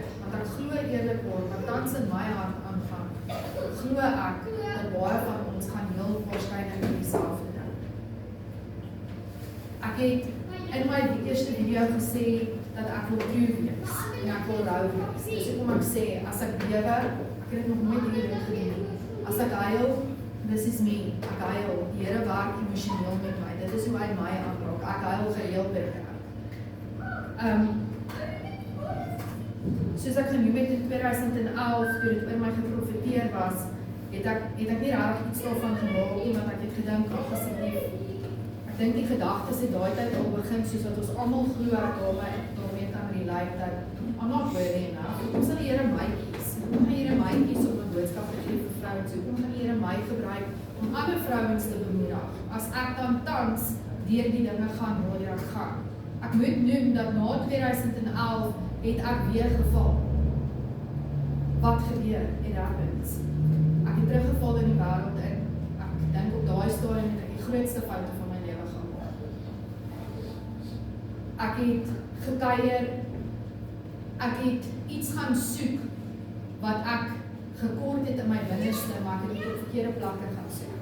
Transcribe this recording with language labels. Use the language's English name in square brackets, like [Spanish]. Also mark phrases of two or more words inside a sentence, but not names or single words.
[Afrikaans] Want ek glo eerlikwaar wat tans in my hart aangaan, glo ek dat baie van ons gaan heel waarskynlik dieselfde ding. Ek het in my eerste video gesê dat ek wil true wees en ek wil rou wees. Dis hoekom ek sê, as ek bewe, ek het nog nooit hierdie gedoen. As ek huil, [English] this is me, [Afrikaans] ek huil. Die Here werk emosioneel met my. Dit is hoe hy my aanraak. Ek huil gereeld by kerk. Soos ek genoem het in 2011, toe dit oor my geprofeteer was, het ek nie regtig iets daarvan gemaak nie, want ek het gedink, asseblief. Ek dink die gedagtes het daai tyd al begin, soos wat ons almal glo daarmee kan relate, dat [English] I'm not worthy enough. [Afrikaans] Hoekom sal die Here my kies? Hoekom gaan die Here my kies om 'n boodskap te gee vir vrouens? Hoekom gaan die Here my gebruik om ander vrouens te bemoedig? As ek dan tans deur die dinge gaan waar ek gaan. Ek moet noem dat na 2011 het ek weer geval. Wat gebeur? [English] It happens. [Afrikaans] Ek het teruggeval in die wêreld in. Ek dink op daai stadium het ek die grootste foute van my lewe gemaak. Ek het gekuier. Ek het iets gaan soek wat ek gekort het in my binneste, maar ek het dit op verkeerde plekke gaan soek.